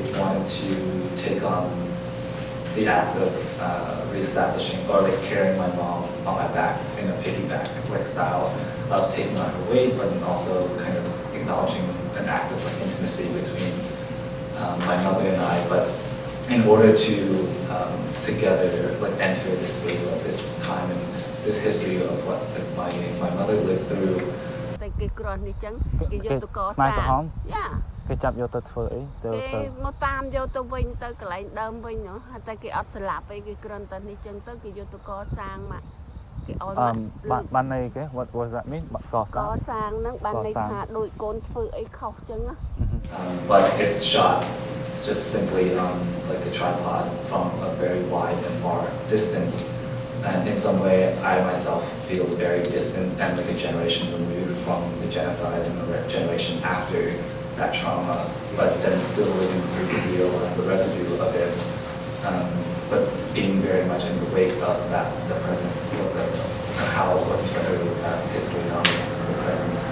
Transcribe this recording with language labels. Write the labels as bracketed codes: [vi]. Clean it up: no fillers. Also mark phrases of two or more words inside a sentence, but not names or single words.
[en] wanted to take on the act of reestablishing or like carrying my mom on my back in a piggyback like style of taking on her weight, but then also kind of acknowledging an act of like intimacy between my mother and I. But in order to together like enter the space of this time and this history of what my mother lived through. [km] តែគេក្រោះនេះចឹងគេយកទៅកសាងយ៉ាគេចាប់យកទៅធ្វើអីទៅមកតាមយកទៅវិញទៅកន្លែងដើមវិញហ្នឹងតែគេអត់ស្លាប់អីគេគ្រាន់តែនេះចឹងទៅគេយកទៅកសាងមកគេឲ្យមកបានន័យគេ [en] what was that mean [km] កសាងហ្នឹងបានន័យថាដូចកូនធ្វើអីខុសចឹងណា [en] but it's shot just simply on like a tripod from a very wide and far distance. And in some way, I myself feel very distant and like a generation removed from the genocide and a generation after that trauma, but then still living through the real and the residue of it, but being very much in the wake of that, the present, how, what you said earlier, that history dominates the present.